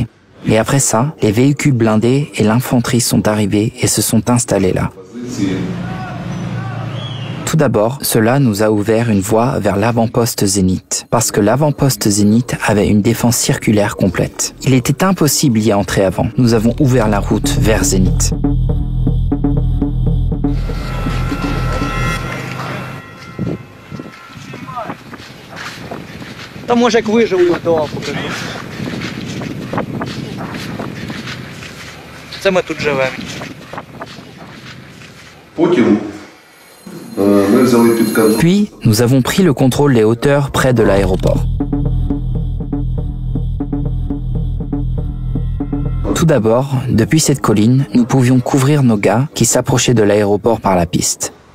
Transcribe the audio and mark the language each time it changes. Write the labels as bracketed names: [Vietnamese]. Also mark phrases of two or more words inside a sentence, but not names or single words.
[French] Et après ça, les véhicules blindés et l'infanterie sont arrivés et se sont installés là. Tout d'abord, cela nous a ouvert une voie vers l'avant-poste Zénith, parce que l'avant-poste Zénith avait une défense circulaire complète. Il était impossible d'y entrer avant. Nous avons ouvert la route vers Zénith. [Ukrainian] Та може як виживу, то покажу. Це ми тут живемо. [French] Puis, nous avons pris le contrôle des hauteurs près de l'aéroport. Tout d'abord, depuis cette colline, nous pouvions couvrir nos gars qui s'approchaient de l'aéroport par la piste.